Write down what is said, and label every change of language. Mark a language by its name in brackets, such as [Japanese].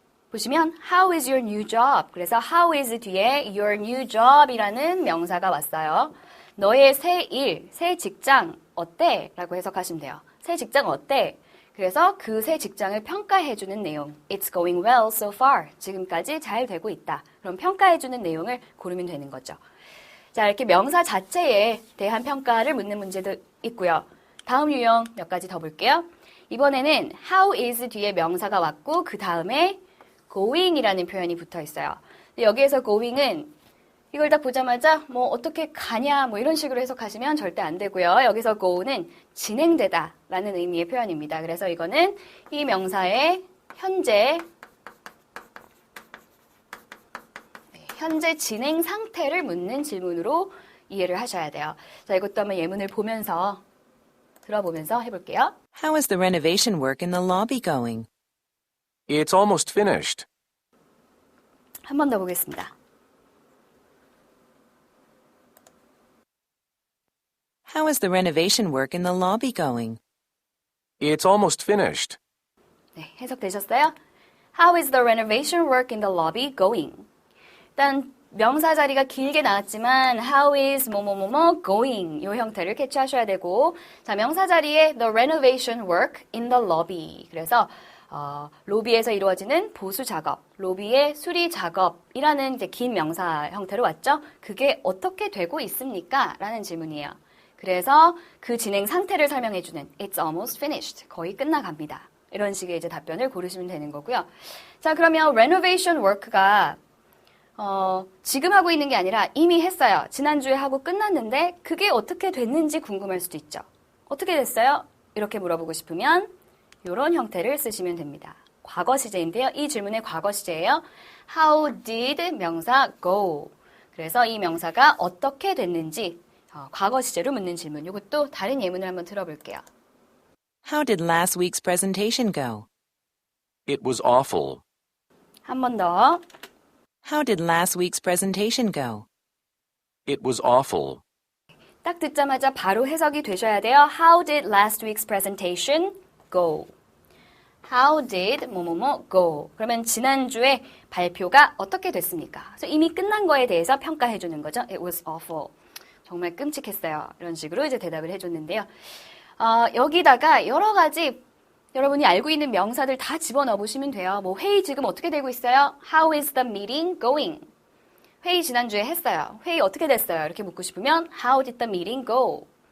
[English] 보시면 how is your new job? [Korean] 그래서 how is 뒤에 [English] your new job [Korean] 이라는 명사가 왔어요. 너의 새 일, 새 직장 어때? 라고 해석하시면 돼요. 새 직장 어때? 그래서 그 새 직장을 평가해주는 내용. [English] It's going well so far. [Korean] 지금까지 잘 되고 있다. 그럼 평가해주는 내용을 고르면 되는 거죠. 자, 이렇게 명사 자체에 대한 평가를 묻는 문제도 있고요. 다음 유형 몇 가지 더 볼게요. 이번에는 how is 뒤에 명사가 왔고 그 다음에 going이라는 표현이 붙어 있어요. 여기에서 going은 이걸 딱 보자마자 뭐 어떻게 가냐 뭐 이런 식으로 해석하시면 절대 안 되고요. 여기서 go는 진행되다 라는 의미의 표현입니다. 그래서 이거는 이 명사의 현재 진행 상태를 묻는 질문으로 이해를 하셔야 돼요. 자, 이것도 한번 예문을 보면서 들어보면서 해볼게요. [English] How is the renovation work in the lobby going? It's almost finished. [Korean] 한 번 더 보겠습니다. [English] How is the renovation work in the lobby going? It's almost finished. [Korean] 네, 해석되셨어요? [English] How is the renovation work in the lobby going? [Korean] 일단 명사 자리가 길게 나왔지만 how is 뭐뭐뭐뭐 going 이 형태를 캐치하셔야 되고, 자, 명사 자리에 [English] the renovation work in the lobby. [Korean] 그래서 로비에서 이루어지는 보수 작업, 로비의 수리 작업이라는 이제 긴 명사 형태로 왔죠. 그게 어떻게 되고 있습니까? 라는 질문이에요. 그래서 그 진행 상태를 설명해주는 [English] It's almost finished. [Korean] 거의 끝나갑니다. 이런 식의 이제 답변을 고르시면 되는 거고요. 자, 그러면 renovation work가 지금 하고 있는 게 아니라 이미 했어요. 지난주에 하고 끝났는데 그게 어떻게 됐는지 궁금할 수도 있죠. 어떻게 됐어요? 이렇게 물어보고 싶으면 이런 형태를 쓰시면 됩니다. 과거 시제인데요. 이 질문의 과거 시제예요. [English] How did 명사 go? [Korean] 그래서 이 명사가 어떻게 됐는지 과거 시제로 묻는 질문. 이것도 다른 예문을 한번 들어볼게요. [English] How did last week's presentation go? It was awful. [Korean] 한 번 더. [English] How did last week's presentation go? It was awful. [Korean] 딱 듣자마자 바로 해석이 되셔야 돼요. [English] How did last week's presentation go? How did 뭐뭐뭐 go? [Korean] 그러면 지난주에 발표가 어떻게 됐습니까? 그래서 이미 끝난 거에 대해서 평가해 주는 거죠. [English] It was awful. [Korean] 정말 끔찍했어요. 이런 식으로 이제 대답을 해줬는데요. 여기다가 여러 가지 여러분이 알고 있는 명사들 다 집어넣어 보시면 돼요. 뭐 회의 지금 어떻게 되고 있어요? [English] How is the meeting going? [Korean] 회의 지난주에 했어요. 회의 어떻게 됐어요? 이렇게 묻고 싶으면 [English] How did the meeting go?